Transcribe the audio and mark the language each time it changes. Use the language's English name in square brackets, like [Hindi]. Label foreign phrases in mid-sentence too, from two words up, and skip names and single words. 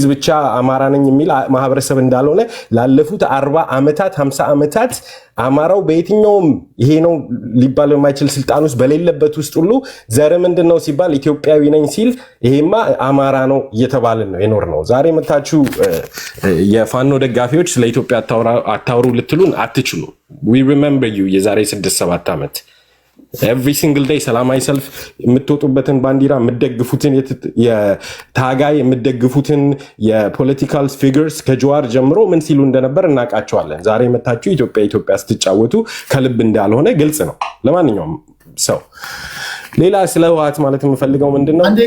[Amharic] ብቻ አማራ ነኝ የሚል ማህበረሰብ እንዳልሆነ ላለፉት 40 ዓመታት 50 ዓመታት አማራው በየትኛውም ይሄ ነው ሊባል በማይችል ስልጣን ውስጥ በሌለበት ውስጥ ሁሉ ዘር ምንድነው ሲባል ኢትዮጵያዊ ነኝ ሲል ይሄማ አማራ ነው እየተባልን ነው የኖር ነው። ዛሬ መታችሁ የፋኖ ደጋፊዎች ስለ ኢትዮጵያ አታውሩ ልትሉን አትችሉ። [English] we remember you [Amharic] የዛሬ 6-7 ዓመት [English] every single day [Amharic] ሰላማዊ ሰልፍ የምትወጡበትን ባንዲራ የምትደግፉትን የታጋይ የምትደግፉትን [English] political figures [Amharic] ከጀዋር ጀምሮ ምን ሲሉ እንደነበር እናውቃቸዋለን። ዛሬ መታችሁ ኢትዮጵያ ስትጫወቱ ከልብ እንዳልሆነ ግልጽ ነው ለማንኛውም ሰው። ሌላ ስለ ህወሓት ማለት የምፈልገው ምንድነው